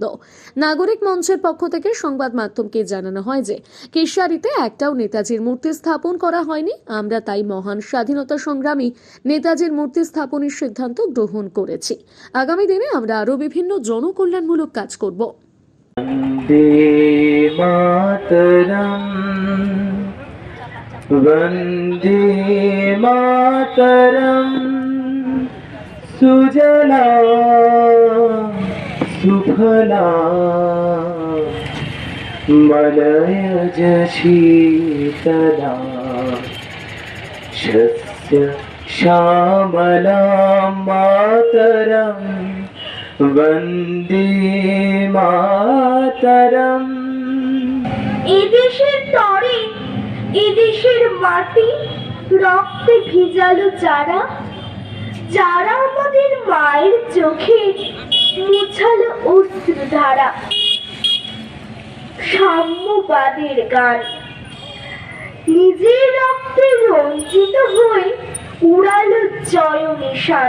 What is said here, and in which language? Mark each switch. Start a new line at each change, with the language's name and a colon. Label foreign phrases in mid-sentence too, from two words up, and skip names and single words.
Bangla: নাগরিক মঞ্চের পক্ষ থেকে সংবাদ মাধ্যমকে জানানো হয় যে কেশিয়ারিতে একটাও নেতাজির মূর্তি স্থাপন করা হয়নি। আমরা তাই মহান স্বাধীনতা সংগ্রামী নেতাজির মূর্তি স্থাপনের সিদ্ধান্ত গ্রহণ করেছি। আগামী দিনে আমরা আরও বিভিন্ন জনকল্যাণমূলক কাজ করব।
Sanskrit: वन्दे मातरम् वन्दे मातरम् सुजला सुफला मलयज शीतला शस्य श्यामला मातरम् वन्दे मातरम्।
Bangla: এদেশের তরে এদেশের মাটি রক্তে ভিজালো যারা, যারা আমাদের মায়ের চোখে মুছালো অশ্রুধারা। সাম্যবাদের গান নিজের রক্তে রঞ্জিত হয়ে উড়ালো জয় নিশান।